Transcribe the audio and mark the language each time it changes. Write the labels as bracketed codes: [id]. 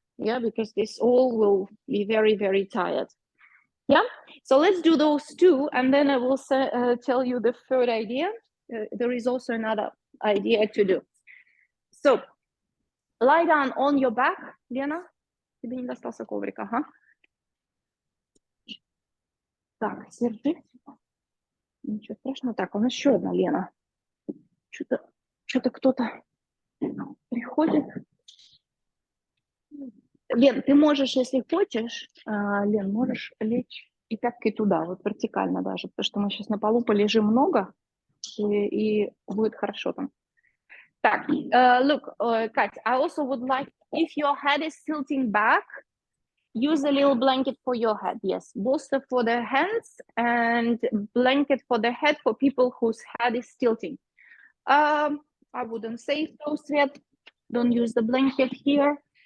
[en] Yeah, because this all will be very, very tired. Yeah, so let's do those two, and then I will tell you the third idea. There is also another idea to do. So lie down on your back, Лена. [ru] Тебе не достался коврик, ага. Так, держи. Ничего страшного. Так, у нас еще одна Лена. Что-то кто-то приходит. Лен, ты можешь, если хочешь, Лен, можешь лечь и пяткой туда, вот вертикально даже, потому что мы сейчас на полу полежим много, и будет хорошо там. [en] Так, look, Katya, I also would like, if your head is tilting back, use a little blanket for your head. Yes, bolster for the hands and blanket for the head for people whose head is tilting. I wouldn't say so, Svet. Don't use the blanket here.